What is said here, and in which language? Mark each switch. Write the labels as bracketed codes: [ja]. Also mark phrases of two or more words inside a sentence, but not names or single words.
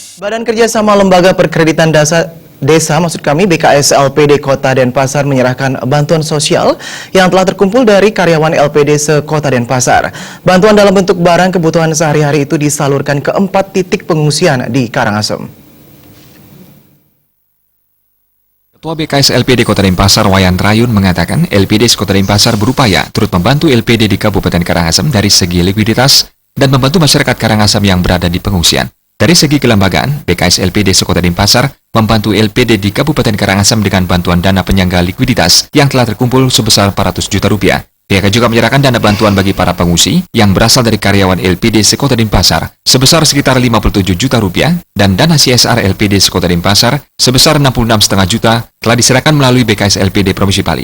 [id] Badan Kerjasama Lembaga Perkreditan Desa BKS LPD Kota Denpasar menyerahkan bantuan sosial yang telah terkumpul dari karyawan LPD se-Kota Denpasar. Bantuan dalam bentuk barang kebutuhan sehari-hari itu disalurkan ke 4 titik pengungsian di Karangasem. Ketua BKS LPD Kota Denpasar Wayan Rayun mengatakan LPD Kota Denpasar berupaya turut membantu LPD di Kabupaten Karangasem dari segi likuiditas dan membantu masyarakat Karangasem yang berada di pengungsian. Dari segi kelembagaan, BKS LPD Kota Denpasar membantu LPD di Kabupaten Karangasem dengan bantuan dana penyangga likuiditas yang telah terkumpul sebesar 400 juta rupiah. Pihaknya juga menyerahkan dana bantuan bagi para pengungsi yang berasal dari karyawan LPD Kota Denpasar sebesar sekitar 57 juta rupiah dan dana CSR LPD Kota Denpasar sebesar 66,5 juta telah diserahkan melalui BKS LPD Provinsi Bali.